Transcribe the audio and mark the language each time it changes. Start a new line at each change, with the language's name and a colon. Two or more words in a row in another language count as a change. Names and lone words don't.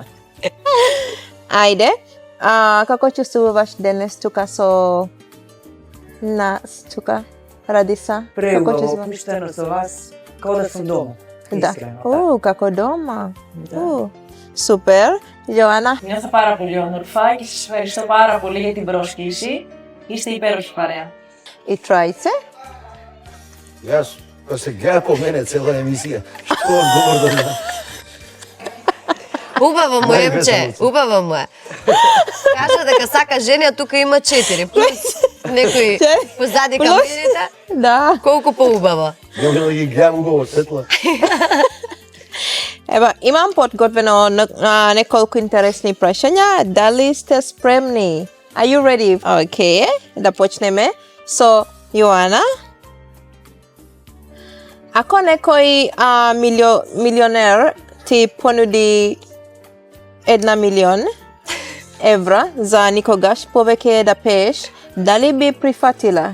Macedonian: Ајде, како чувствуваш денес тука со нас тука, Радиса? Како Преубаво, чувствуваш? опуштено со вас, како да сум дома. Да. Искрено, така. Како дома. Да. Супер. Јоана,
Greek: Νιώθω πάρα πολύ όμορφα και σας ευχαριστώ πάρα πολύ για την πρόσκληση. Είστε υπέροχη παρέα.
Macedonian: и Трајце? Јас, кога се гледа по мене цела емисија, што одговор да дам? Убаво му Највесела Емче, сум. убаво му е. Кажа дека сака жени, а тука има 4, плюс некои позади Плюс? камерите. Да. Колку поубаво. Не може да ги гледам убаво светла. Ева, имам подготвено неколку интересни прашања. Дали сте спремни?
English: Are you ready?
Macedonian: Okay, да почнеме со Јоана. Ако некој милионер ти понуди 1 милион евра за никогаш повеќе да пееш, дали би прифатила?